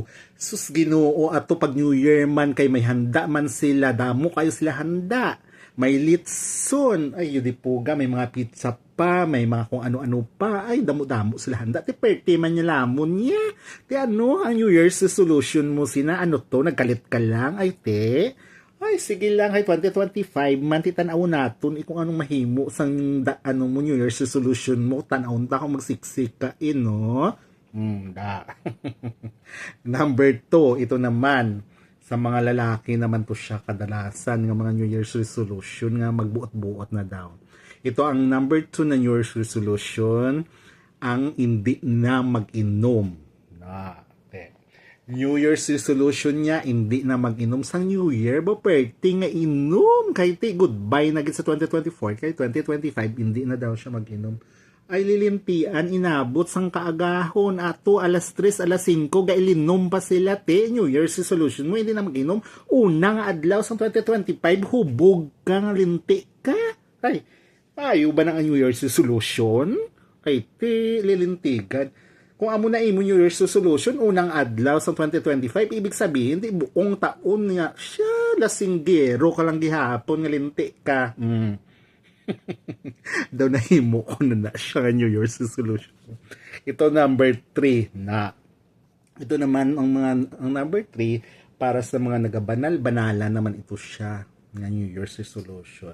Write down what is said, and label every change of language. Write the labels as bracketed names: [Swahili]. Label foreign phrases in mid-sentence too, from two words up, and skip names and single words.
[Hiligaynon] Sus Ginoo ato pag [English] New Year [Hiligaynon] man kay may handa man sila, damo kayo sila handa. May litson, ay yun puga, may mga pizza pa, may mga kung ano-ano pa, ay damo-damo sila handa. Ti perte man niya lamon niya. Ti ano, ang [English] New Year's resolution [Hiligaynon] mo sina, ano to, nagkalit ka lang, ay te. Ay, sige lang, ay 2025, man ti tanaw naton, kung anong mahimo sang ano mo [English] New Year's resolution [Hiligaynon] mo, tanaw ta kung magsiksik ka, no? Da. [Filipino] Number 2, ito naman, sa mga lalaki naman to siya kadalasan ng mga [English] New Year's resolution [Filipino] nga magbuot-buot na daw. Ito ang number 2 na [English] New Year's resolution, [Filipino] ang hindi na mag-inom. [English] New Year's resolution [Filipino] niya, hindi na mag-inom sa New Year, ba pwerte nga inom. Kahit goodbye na sa 2024, kay 2025, hindi na daw siya mag-inom. [Hiligaynon] Ay lilimpian, inabot sang kaagahon, ato alas 3, alas 5, gailinom pa sila, te, [English] New Year's resolution [Hiligaynon] mo, hindi na mag-inom, unang adlaw sa 2025, hubog kang linti ka. Ay, payo ba na ang [English] New Year's resolution? [Hiligaynon] Kay te, lilintigan. Kung amo na imo [English] New Year's resolution, [Hiligaynon] unang adlaw sa 2025, [Filipino] ibig sabihin, [Hiligaynon] di buong taon nga, siya, lasinggero ka lang gihapon, nga linti ka. Daw nahimo ko na siya [English] New Year's resolution. [Filipino] Ito number 3 na. Ito naman ang number 3 para sa mga nagabanal-banala naman ito siya ng [English] New Year's resolution.